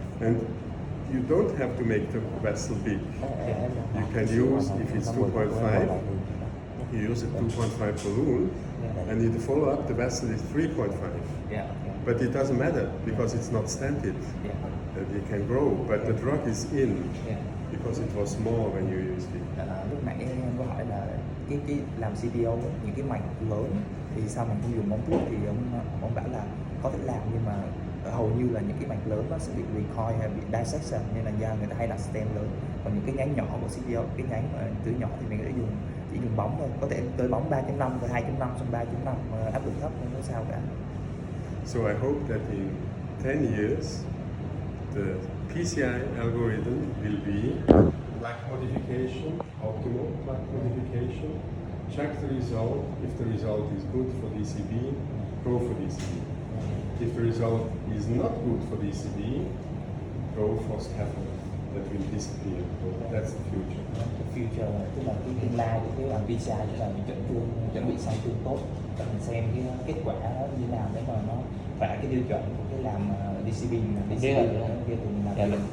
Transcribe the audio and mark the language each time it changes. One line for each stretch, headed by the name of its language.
English: And you don't have to make the vessel big. You can use, if it's 2.5, you use a 2.5 balloon, and in the follow-up the vessel is 3.5. But it doesn't matter because it's not stented. It can grow, but the drug is in because it was small when you used it.
Vietnamese: Lúc nãy em có hỏi là cái làm CTO những cái mạch lớn thì sao mình không dùng bóng thuốc, thì ông bảo là có thể làm, nhưng mà hầu như là những cái mạch lớn nó sẽ bị recoil hay bị dissection, nên là do người ta hay đặt stent lớn. Còn những cái nhánh nhỏ của CTO, cái nhánh mà tưới nhỏ thì mình có thể chỉ dùng bóng thôi, có thể tới bóng 3.5 rồi 2.5 xong 3.5 áp lực thấp không có sao cả.
English: So I hope that in 10 years the PCI algorithm will be plaque modification, optimal plaque modification. Check the result. If the result is good for DCB, go for DCB. If the result is not good for DCB, go for scaffold. That will disappear. That's the future. The future
Vietnamese: tức là cái tương lai của cái làm PCI, tức là mình chuẩn bị sang thương tốt, và mình xem cái kết quả nó như nào để mà nó phải cái tiêu chuẩn của cái làm DCB, mình DCB kia thì mình làm